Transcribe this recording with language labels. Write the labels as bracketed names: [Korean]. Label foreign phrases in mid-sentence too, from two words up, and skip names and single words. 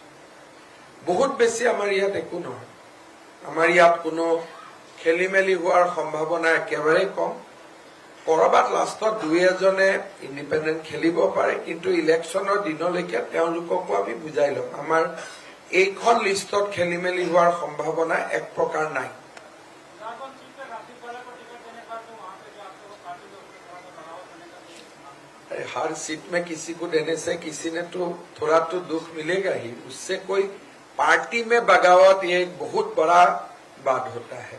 [Assamese] বহুত বেছি আমাৰ ইয়াত একো নহয়, আমাৰ ইয়াত কোনো খেলি মেলি হোৱাৰ সম্ভাৱনা একেবাৰে কম। কৰবাত লাষ্টত দুই এজনে ইণ্ডিপেণ্ডেণ্ট খেলিব পাৰে, কিন্তু ইলেকশ্যনৰ দিনলৈকে তেওঁলোককো আমি বুজাই ল'ম আমাৰ এইখন লিষ্টত খেলি মেলি হোৱাৰ সম্ভাৱনা এক প্ৰকাৰ নাই। [Hindi] हर सीट में किसी को देने से किसी ने तो थोड़ा तो दुख मिलेगा ही, उससे कोई पार्टी में बगावत ये एक बहुत बड़ा बात होता है।